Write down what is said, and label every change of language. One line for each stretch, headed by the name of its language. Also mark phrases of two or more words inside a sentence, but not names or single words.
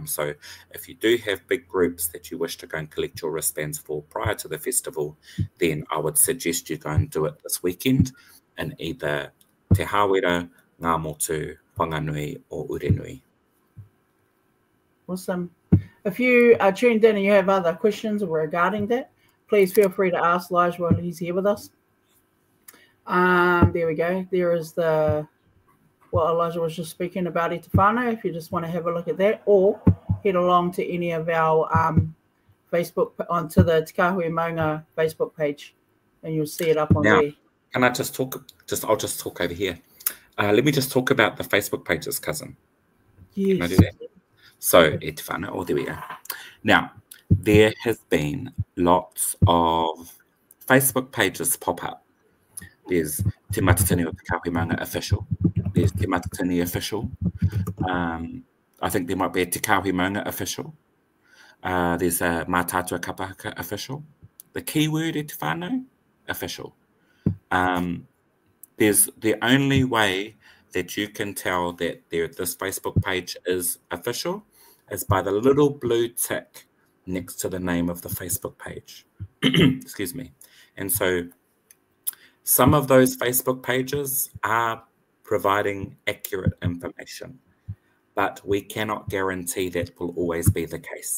English: So if you do have big groups that you wish to go and collect your wristbands for prior to the festival, then I would suggest you go and do it this weekend in either Te Hawera, Ngā Motu, Whanganui or Urenui. Awesome. If you are tuned in and you have other questions regarding that, please feel free to ask Elijah while he's here with us. There we go. There is what Elijah was just speaking about
Māori: e te whānau,
English: if you just want to have a look at that, or head along to any of our Facebook, onto the Te Kāhui Maunga Facebook page, and you'll see it up on there. Can I just talk? I'll just talk over here. Let me just talk about the Facebook pages, cousin. Yes. Can I do that? So,
Māori: e te whānau,
English: there we go. Now, there has been lots of Facebook pages pop up. There's Te Matatini o Te Kāhui Maunga official. There's Te Matatini official. I think there might be a Te Kāhui Maunga official. There's a National Kapa Haka official. The keyword
Māori: e te whānau,
English: official. There's the only way that you can tell that this Facebook page is official is by the little blue tick next to the name of the Facebook page. Excuse me. And so some of those Facebook pages are providing accurate information, but we cannot guarantee that will always be the case.